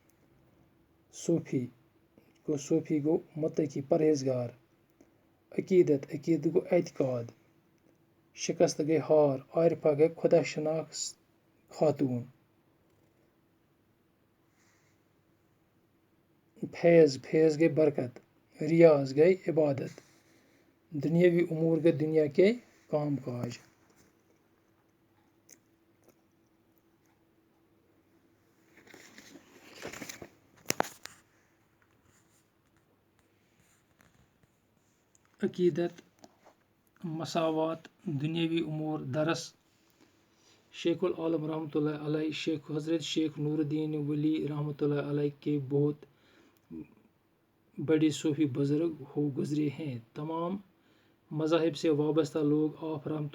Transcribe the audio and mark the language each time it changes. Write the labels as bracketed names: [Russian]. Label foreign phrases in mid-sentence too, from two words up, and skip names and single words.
[Kashmiri] صوٗفی گوٚو مُتقی پرہیزگار عقیٖدت گوٚو اعتقاد شکست گٔے ہار عارفہ گٔے خۄدا شناس خاتوٗن فیض گٔے برکت ریاض گٔے عبادت دُنیاوی امور گٔے [Urdu] دُنیا کے کام کاج عقیٖدت مساوات دُنیاوی امور درس شیخ العالم [Arabic] رحمتہ اللہ علیہ [Urdu] حضرت شیخ نور الدین ولی [Arabic] رحمتہ اللہ علیہ [Urdu] کے بہت بڑے صوفی بزرگ ہو گزرے ہیں تمام مذاہب سے وابستہ لوگ آپ رحمتہ